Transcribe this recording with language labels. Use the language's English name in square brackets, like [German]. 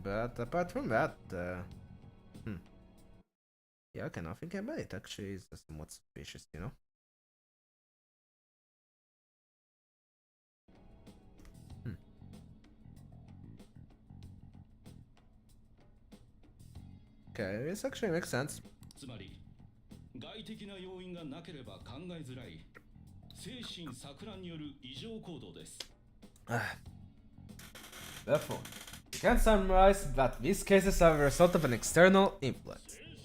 [English] But apart from that, yeah, okay, now thinking about it, actually is somewhat suspicious, you know? Okay, this actually makes sense. [Japanese] つまり外的な要因がなければ考えづらい精神錯乱による異常行動です。 [English] Therefore, we can summarize that these cases are a result of an external influence.